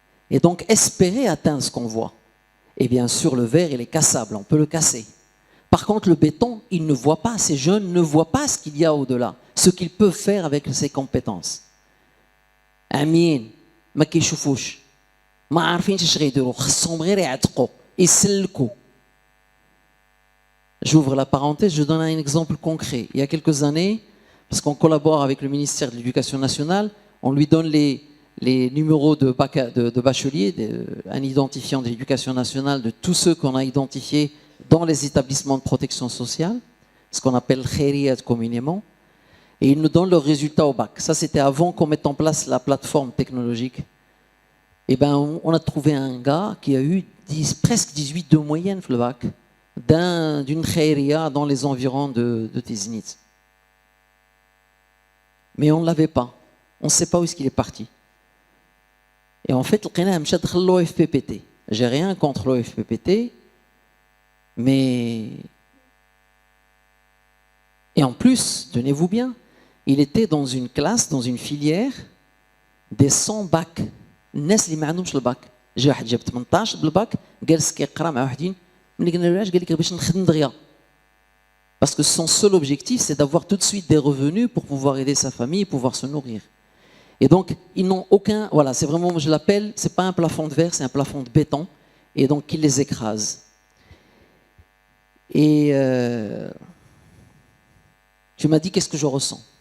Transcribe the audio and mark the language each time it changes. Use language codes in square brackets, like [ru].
[fr] Et donc, espérer atteindre ce qu'on voit. Et bien sûr, le verre, il est cassable, on peut le casser. Par contre, le béton, il ne voit pas, ces jeunes ne voient pas ce qu'il y a au-delà, ce qu'ils peuvent faire avec ses compétences. [ar] Amin, ma كيشوفوش. ما عارفين ايش غيديروا خصهم غير يعتقوا يسلكوا. [fr] J'ouvre la parenthèse, je donne un exemple concret. Il y a quelques années, parce qu'on collabore avec le ministère de l'Éducation nationale, on lui donne les numéros de bachelier, un identifiant de l'Éducation nationale de tous ceux qu'on a identifiés dans les établissements de protection sociale, ce qu'on appelle khairiyat communément, et ils nous donnent leurs résultats au bac. Ça, c'était avant qu'on mette en place la plateforme technologique Et ben, on a trouvé un gars qui a eu presque 18 de moyenne le bac d'une khairia dans les environs de Tiznit. Mais on ne l'avait pas. On ne sait pas où est-ce qu'il est parti. Et en fait, l'OFPPT. J'ai rien contre l'OFPPT, mais... Et en plus, tenez-vous bien, il était dans une classe, dans une filière, des 100 bacs. [ar] الناس اللي ما عندهمش الباك. جا واحد جاب 18 بالباك جالس كيقرا مع وحدين ملي قلنا له علاش قال لك باش نخدم دغيا. [fr] Parce que son seul objectif, c'est d'avoir tout de suite des revenus pour pouvoir aider sa famille, pouvoir se nourrir. Et donc, ils n'ont aucun... Voilà, c'est vraiment, je l'appelle, c'est pas un plafond de verre, c'est un plafond de béton. Et donc, il les écrase. Et tu m'as dit, qu'est-ce que je ressens?